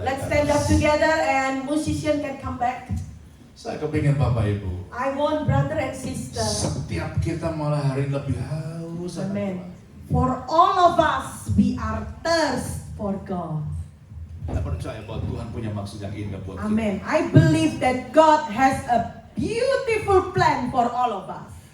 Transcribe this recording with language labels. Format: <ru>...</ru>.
<en>Let's stand up together and musician can come back.</en> <id>Saya kepingin Bapak Ibu,</id> <en>I want brother and sister.</en> <id>setiap kita malah hari ini lebih haus akan</id> <en>Amen.</en> <id>Tuhan.</id> <en>For all of us, we are thirst for God.</en> <id>Kita percaya bahwa Tuhan punya maksud yang indah buat kita.</id> <en>Amen. I believe that God has a beautiful plan for all of us.</en>